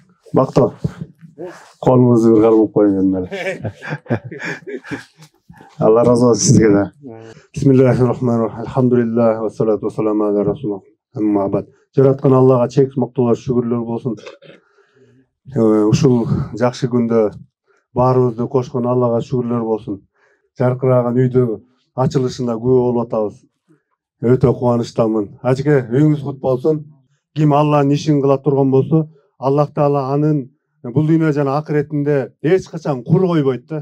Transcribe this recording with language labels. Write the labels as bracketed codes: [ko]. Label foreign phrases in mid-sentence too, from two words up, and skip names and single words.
[ky] Бактал. Колуңузду бир кармап коюңуз эле. Алла разы болсун сизге да. [ar] بسم الله الرحمن الرحيم. الحمد لله والصلاة والسلام على رسول الله. أما بعد. [ky] Жараткан Аллага чексиз мактоолор, шүгүрлөр болсун. Ушул жакшы күндө баарыбызды кошкон Аллага шүгүрлөр болсун. Жаркыраган үйдүн ачылышына күбө болуп атабыз. Өтө кубанычтамын. Ажеке, үйүңүз кут болсун. Ким Алланын ишин кыла турган болсо, Аллах Таала анын бул дүйнө жана акыретинде эч качан кур койбойт да.